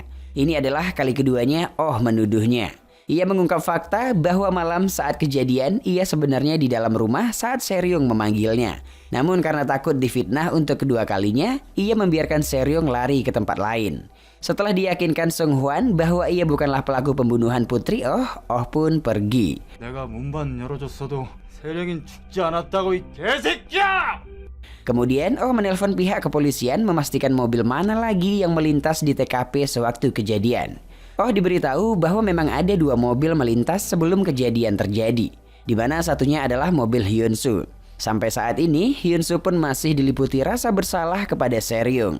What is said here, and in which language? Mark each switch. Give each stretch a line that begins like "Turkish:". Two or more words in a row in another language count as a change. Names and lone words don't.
Indonesian: Ini adalah kali keduanya Oh menuduhnya. Ia mengungkap fakta bahwa malam saat kejadian ia sebenarnya di dalam rumah saat Seryong memanggilnya. Namun karena takut difitnah untuk kedua kalinya, ia membiarkan Seryong lari ke tempat lain. Setelah diyakinkan Seng Hwan bahwa ia bukanlah pelaku pembunuhan putri Oh pun pergi.
Korean: 내가 문만 열어줬어도 세령인 죽지 않았다고 이 개새끼야!
Indonesian: Kemudian Oh menelpon pihak kepolisian memastikan mobil mana lagi yang melintas di TKP sewaktu kejadian. Oh diberitahu bahwa memang ada 2 mobil melintas sebelum kejadian terjadi, di mana satunya adalah mobil Hyun-soo. Sampai saat ini Hyun-soo pun masih diliputi rasa bersalah kepada Seryong.